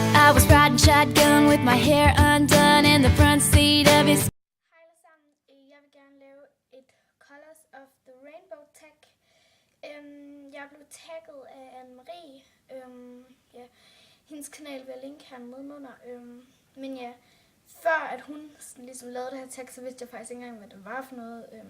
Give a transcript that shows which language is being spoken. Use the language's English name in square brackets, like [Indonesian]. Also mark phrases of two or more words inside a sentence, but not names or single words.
[English] I was riding shotgun with my hair undone in the front seat of his. [Danish] Hej alle sammen. Jeg vil gerne lave et Colors of the Rainbow tag. Jeg blev tagget af Anne-Marie. Ja, hendes kanal vil jeg linke her nedenunder. Men ja, før at hun ligesom lavede det her tag, så vidste jeg faktisk ikke engang, hvad det var for noget.